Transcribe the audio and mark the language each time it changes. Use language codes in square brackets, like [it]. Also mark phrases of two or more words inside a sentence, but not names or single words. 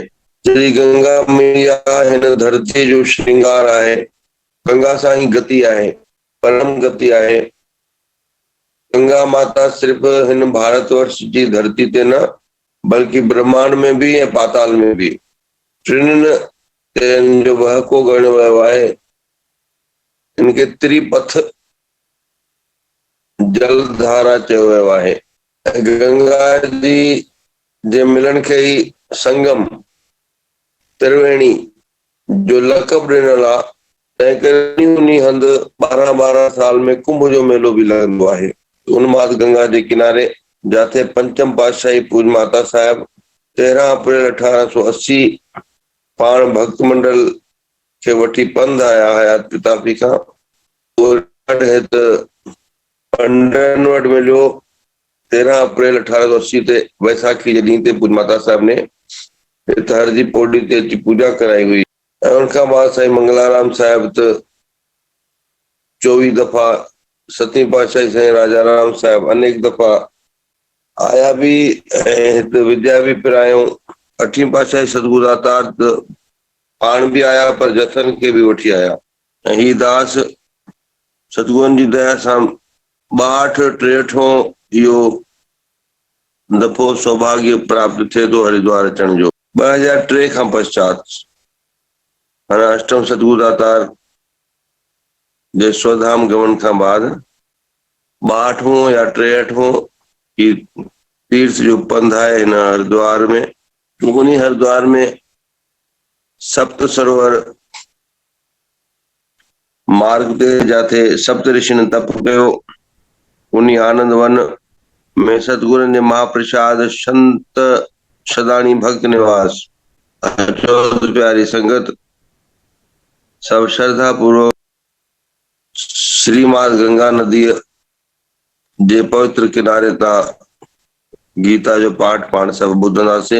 [sd] श्री गंगा मैया हिन धरती जो श्रृंगार आहे। गंगा सां ही गति आहे, परम गति आहे। गंगा माता सिर्फ हिन भारतवर्ष जी धरती ते न, बल्कि ब्रह्मांड में भी ऐं पाताल में भी टिनिनि ते इन जो वहको ॻणियो वियो आहे। इनखे त्रिपथ जलधारा चयो वियो आहे। गंगा जी जे मिलन खे ही संगम त्रिवेणी जो लक़ब ॾिनल आहे। तंहिं करे उन हंधि 12-12 साल में कुंभ जो मेलो भी लॻंदो आहे। उन्माद गंगा जे किनारे जाते पंचम पातशाही पूज माता साहिब 13 अप्रैल 1880 पाण भक्त मंडल खे वठी पंध आया हुया पितापी खां। पंडन वटि मिलियो 13 अप्रैल 1880 ते वैसाखी जे ॾींहं ते पूज माता साहिब ने हर जी पौड़ी ते अची पूजा कराई हुई। ऐं उनखां बाद साईं मंगलाराम साहिब त 24 दफ़ा, 7वीं पातशाही साईं राजा राम साहिब अनेक दफ़ा आया भी ऐं विद्या भी पिरायूं। 8वीं पातशाही सतगुरु दातार त पाण भी आया, पर जथन खे भी वठी आया। ऐं ही दास सतगुरनि जी दया सां 62-63 इहो दफ़ो सौभाग्य प्राप्त थिए थो हरिद्वार अचण जो। 2003 खां पश्चात हाणे अष्टम सतगुरु दातार जे स्वधाम गमन खां बाद 62वां या 63वां की तीर्थ जो पंध आहे हिन हरिद्वार में। उन्हीं हरिद्वार में सप्त सरोवर मार्ग ते जाते सप्त ऋषिनि तप कयो। उन्हीं आनंद वन में सतगुरनि जे महाप्रसाद संत सदानी भक्त निवास प्यारी संगत सब श्रद्धा पूर्वक श्रीमाद गंगा नदी जे पवित्र किनारे ता गीता जो पाठ पाण सब ॿुधंदासीं।